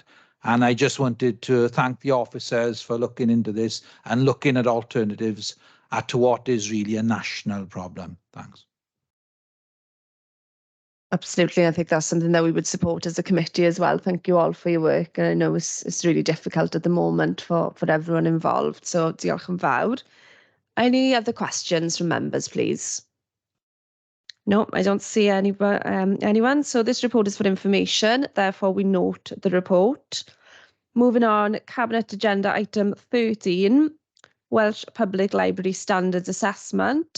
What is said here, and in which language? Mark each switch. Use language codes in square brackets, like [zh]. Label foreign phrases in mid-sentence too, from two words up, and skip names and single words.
[en] And I just wanted to thank the officers for looking into this and looking at alternatives. to what is really a national problem. Thanks. Absolutely. I think that's something that we would support as a committee as well. Thank you all for your work. And I know it's really difficult at the moment for everyone involved. [cy] So diolch yn fawr. [en] Any other questions from members, please? No, I don't see anyone. So this report is for information. Therefore, we note the report. Moving on, Cabinet Agenda Item 13, Welsh Public Library Standards Assessment.